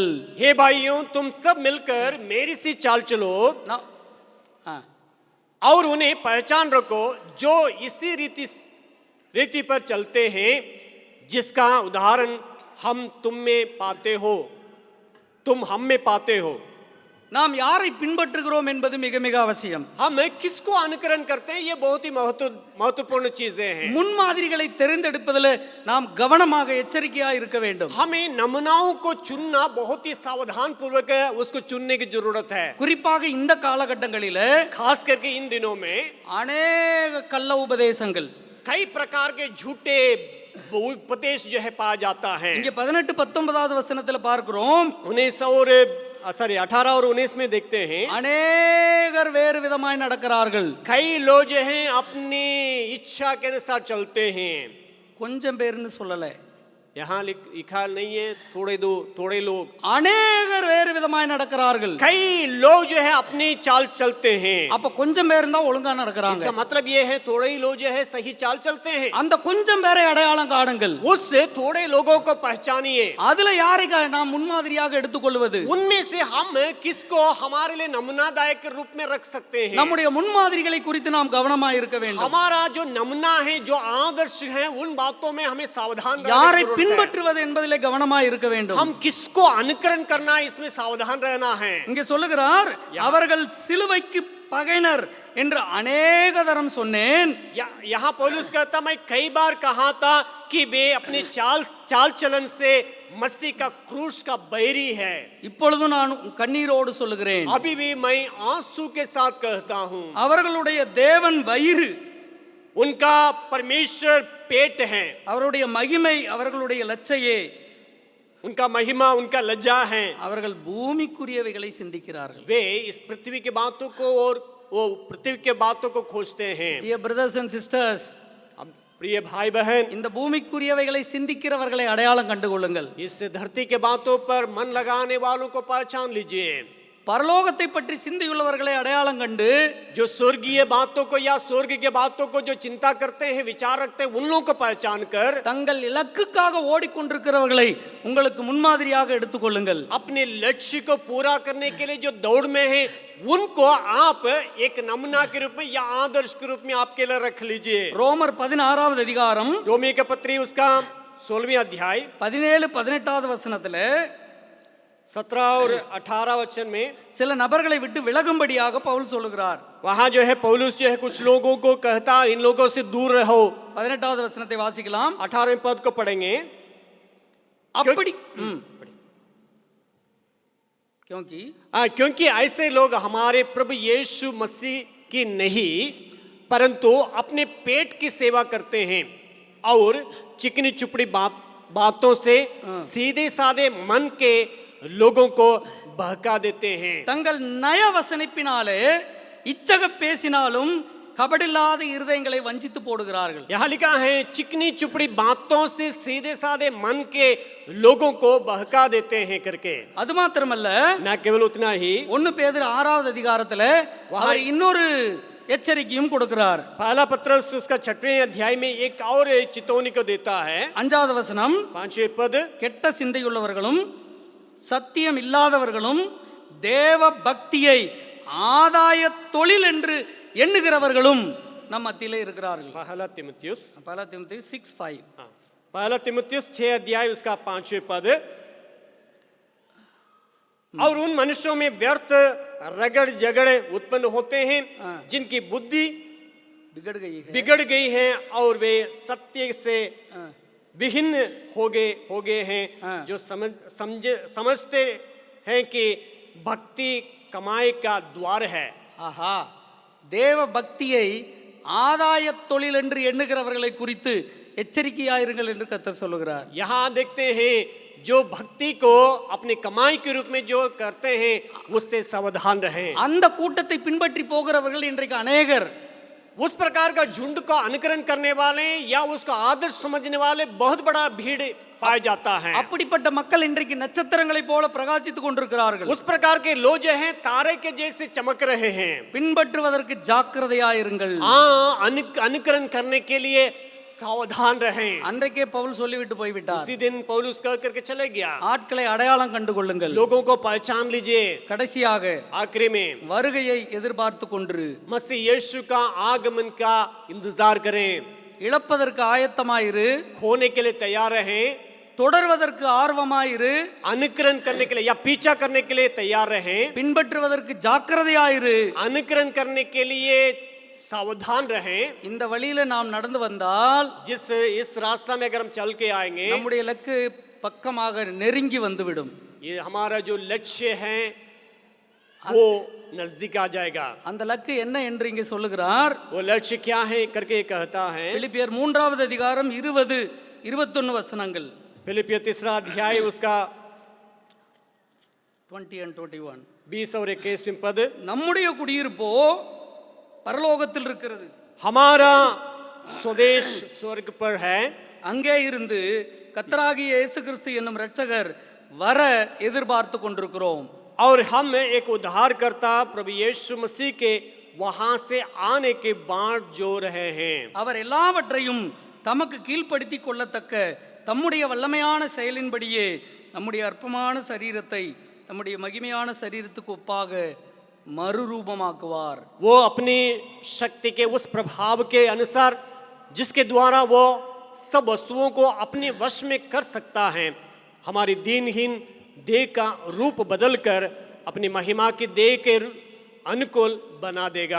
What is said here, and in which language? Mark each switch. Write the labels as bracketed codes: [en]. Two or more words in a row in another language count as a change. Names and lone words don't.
[hi] हे भाइयों, तुम सब मिलकर मेरी सी चाल चलो और उन्हें पहचान रखो जो इसी रीति पर चलते हैं, जिसका उदाहरण हम तुम में पाते हो, तुम हम में पाते हो। [ta] நாம் யாரை பின்பற்றுகிறோம் என்பது மிக மிக அவசியம். [hi] हम किसको अनुकरण करते हैं, ये बहुत ही महत्वपूर्ण चीजें हैं। [ta] முன்மாதிரிகளை தெரிந்தெடுப்பதில் நாம் கவனமாக எச்சரிக்கையாக இருக்க வேண்டும். [hi] हमें नमूनाओं को चुनना बहुत ही सावधान पूर्वक उसको चुनने की जरूरत है। [ta] குறிப்பாக இந்த காலகட்டங்களில் [hi] खास करके इन दिनों में [ta] அநேக கள்ள उपदेशங்கள், [hi] कई प्रकार के झूठे उपदेश जो है पाया जाता है। [ta] இங்கே 18-19வது வசனத்தில் பார்க்கிறோம், [hi] 18 और 19 में देखते हैं [ta] அநேகர் வேறு விதமாய் நடக்கிறார்கள். [hi] कई लोग जो हैं अपनी इच्छा के अनुसार चलते हैं। [ta] கொஞ்சம் பேர்னு சொல்லல, [hi] यहाँ लिखा नहीं है थोड़े लोग, [ta] அநேகர் வேறு விதமாய் நடக்கிறார்கள். [hi] कई लोग जो है अपनी चाल चलते हैं। [ta] அப்ப கொஞ்சம் பேர் தான் ஒழுங்கா நடக்கிறாங்க. [hi] इसका मतलब ये है थोड़े ही लोग जो है सही चाल चलते हैं। [ta] அந்த கொஞ்சம் பேரை அடையாளம் காணுங்கள். [hi] उस थोड़े लोगों को पहचानिए। [ta] அதுல யாரை நாம் முன்மாதிரியாக எடுத்துக்கொள்வது? [hi] उनमें से हम किसको हमारे लिए नमूनादायक के रूप में रख सकते हैं? [ta] நம்முடைய முன்மாதிரிகளை குறித்து நாம் கவனமாக இருக்க வேண்டும். [hi] हमारा जो नमूना है, जो आदर्श है, उन बातों में हमें सावधान [ta] யாரை பின்பற்றுவது என்பதிலே கவனமாக இருக்க வேண்டும். [hi] हम किसको अनुकरण करना है, इसमें सावधान रहना है। [ta] இங்கே சொல்லுகிறார், அவர்கள் சிலுவைக்கு பகைனர் என்று अनेक தரம் சொன்னேன். [hi] यहाँ पौलुस कहता, मैं कई बार कहा था कि वे अपने चाल चलन से मसीह का क्रूस का बैरी है। [ta] இப்பொழுது நான் கண்ணீரோடு சொல்லுகிறேன், [hi] अभी भी मैं आंसू के साथ कहता हूँ, [ta] அவர்களுடைய தேவன் வயிறு, [hi] उनका परमेश्वर पेट है, [ta] அவருடைய மகிமை அவர்களுடைய லட்சையே, [hi] उनका महिमा उनका लज्जा है। [ta] அவர்கள் பூமிக்குரியவைகளை சிந்திக்கிறார்கள். [hi] वे इस पृथ्वी की बातों को और वो पृथ्वी के बातों को खोजते हैं। [en] Dear brothers and sisters, [hi] प्रिय भाई बहन, [ta] இந்த பூமிக்குரியவைகளை சிந்திக்கிறவர்களை அடையாளம் கண்டுகொள்ளுங்கள். [hi] इस धरती के बातों पर मन लगाने वालों को पहचान लीजिए। [ta] பரலோகத்தை பற்றி சிந்தையுள்ளவர்களை அடையாளம் கண்டு, [hi] जो स्वर्गीय बातों को या स्वर्ग के बातों को जो चिंता करते हैं, विचार रखते हैं, उन लोगों को पहचान कर [ta] தங்கள் இலக்குக்காக ஓடிக்கொண்டிருக்கிறவர்களை உங்களுக்கு முன்மாதிரியாக எடுத்துக்கொள்ளுங்கள். [hi] अपने लक्ष्य को पूरा करने के लिए जो दौड़ में है, उनको आप एक नमूना के रूप में या आदर्श के रूप में आपके लिए रख लीजिए। [ta] ரோமர் 16வது அதிகாரம் [hi] रोमी के पत्री उसका 16वें अध्याय [ta] 17-18வது வசனத்துல [hi] 17 और 18 वचन में [ta] சில நபர்களை விட்டு விலகும்படியாக பவுல் சொல்லுகிறார். [hi] वहां जो है पौलुस जो है कुछ लोगों को कहता, इन लोगों से दूर रहो। [ta] 18வது वचனத்தை வாசிக்கலாம். [hi] 18वें पद को पढ़ेंगे। [ta] அப்படி [hi] क्योंकि ऐसे लोग हमारे प्रभु यीशु मसीह की नहीं परंतु अपने पेट की सेवा करते हैं और चिकनी चुपड़ी बातों से सीधे साधे मन के लोगों को बहका देते हैं। [ta] தங்கள் நய வசனிப்பினாலே இச்சக பேசினாலும் கபடில்லாத இருதயங்களை வஞ்சித்து போடுகிறார்கள். [hi] यहाँ लिखा है, चिकनी चुपड़ी बातों से सीधे साधे मन के लोगों को बहका देते हैं करके। [ta] அது மாத்திரமல்ல, [hi] ना केवल उतना ही [ta] 1 பேதுரு 6வது அதிகாரத்துல அவர் இன்னொரு எச்சரிக்கையும் கொடுக்கிறார். [hi] पहला पत्रस उसका 6वें अध्याय में एक और चेतावनी को देता है। [ta] 5வது வசனம், [hi] 5वें पद, [ta] கெட்ட சிந்தையுள்ளவர்களும் சத்தியம் இல்லாதவர்களும் தேவ பக்தியை ஆதாய தொழில் என்று எண்ணுகிறவர்களும் நம் மத்தியிலே இருக்கிறார்கள். [hi] पहला तीमुथियुस 6:5. पहला तीमुथियुस 6 अध्याय उसका 5वें पद, और उन मनुष्यों में व्यर्थ रगड़ झगड़े उत्पन्न होते हैं जिनकी बुद्धि बिगड़ गई है और वे सत्य से विहीन हो गए हैं, जो समझते हैं कि भक्ति कमाई का द्वार है। [ta] ஆஹா, தேவ பக்தியை ஆதாய தொழில் என்று எண்ணுகிறவர்களை குறித்து எச்சரிக்கையாயிருங்கள் என்று கர்த்தர் சொல்லுகிறார். [hi] यहाँ देखते हैं जो भक्ति को अपनी कमाई के रूप में जो करते हैं उससे सावधान रहें। [ta] அந்த கூட்டத்தை பின்பற்றி போகிறவர்கள் இன்றைக்கு அநேகர். [hi] उस प्रकार का झुंड का अनुकरण करने वाले या उसको आदर्श समझने वाले बहुत बड़ा भीड़ पाया जाता है। [ta] அப்படிப்பட்ட மக்கள் இன்றைக்கு நட்சத்திரங்களைப் போல பிரகாசித்துக் கொண்டிருக்கிறார்கள். [hi] उस प्रकार के लोग जो हैं तारे के जैसे चमक रहे हैं। [ta] பின்பற்றுவதற்கு ஜாக்கிரதையாயிருங்கள். [hi] अनुकरण करने के लिए सावधान रहें। [ta] அன்றைக்கே பவுல் சொல்லிவிட்டு போய்விட்டார். [hi] उसी दिन पौलुस कह करके चले गया, [ta] ஆட்களை அடையாளம் கண்டு கொள்ளுங்கள். [hi] लोगों को पहचान लीजिए। [ta] கடைசியாக [hi] आखिरी में [ta] வருகையை எதிர்பார்த்து கொண்டு [hi] मसीह यीशु का आगमन का इंतजार करें। [ta] இழப்பதற்கு ஆயத்தமாயிரு, [hi] खोने के लिए तैयार रहें, [ta] தொடர்வதற்கு ஆர்வமாயிரு, [hi] अनुकरण करने के लिए या पीछा करने के लिए तैयार रहें, [ta] பின்பற்றுவதற்கு ஜாக்கிரதையாயிரு. [hi] अनुकरण करने के लिए सावधान रहें। [ta] இந்த வழியில நாம் நடந்து வந்தால் [hi] इस रास्ता में अगर हम चल के आएंगे [ta] நம்முடைய இலக்கு பக்கமாக நெருங்கி வந்துவிடும். [hi] ये हमारा जो लक्ष्य है वो नजदीक आ जाएगा। [ta] அந்த இலக்கு என்ன என்று இங்கே சொல்லுகிறார். [hi] वो लक्ष्य क्या है करके कहता है [ta] பிலிப்பியர் 3வது அதிகாரம் 20-21 வசனங்கள். [hi] फिलिपियर 3 अध्याय उसका [en] 20 and 21. [hi] 20 और 21 पद। [ta] நம்முடைய குடியிருப்போ பரலோகத்தில் இருக்கிறது. [hi] हमारा स्वदेश स्वर्ग पर है। [ta] அங்கே இருந்து கர்த்தராகிய இயேசு கிறிஸ்து என்னும் இரட்சகர் வர எதிர்பார்த்து கொண்டிருக்கிறோம். [hi] और हम एक उद्धारकर्ता प्रभु यीशु मसीह के वहां से आने के बाट जो रहे हैं। [ta] அவர் எல்லாவற்றையும் தமக்கு கீழ்ப்படுத்திக் கொள்ளத்தக்க தம்முடைய வல்லமையான செயலின்படியே நம்முடைய அற்பமான சரீரத்தை தம்முடைய மகிமையான சரீரத்துக்கு ஒப்பாக மறுரூபமாக்குவார். [hi] वो अपनी शक्ति के उस प्रभाव के अनुसार जिसके द्वारा वो सब वस्तुओं को अपने वश में कर सकता है, हमारी दीनहीन देह का रूप बदलकर अपनी महिमा की देह के अनुकूल बना देगा।